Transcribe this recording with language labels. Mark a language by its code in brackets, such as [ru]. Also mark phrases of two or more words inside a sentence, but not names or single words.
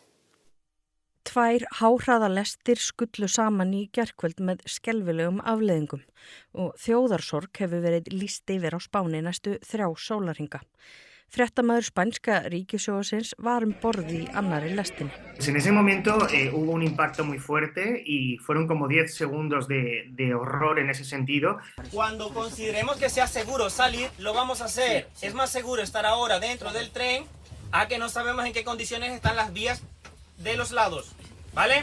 [is] 2 háhraðalestir skullu saman í gærkvöld með skelfilegum afleiðingum og þjóðarsorg hefur verið lýst yfir á Spáni næstu 3 sólarhringa. Fréttamaður spænska ríkissjóðsins var borð í annarri lestinni. [es] En ese momento hubo un impacto muy fuerte y fueron como 10 segundos de horror en ese sentido. Cuando consideremos que sea seguro salir, lo vamos a hacer. Es más seguro estar ahora dentro del tren a que no sabemos en qué condiciones están las vías de los lados, ¿vale?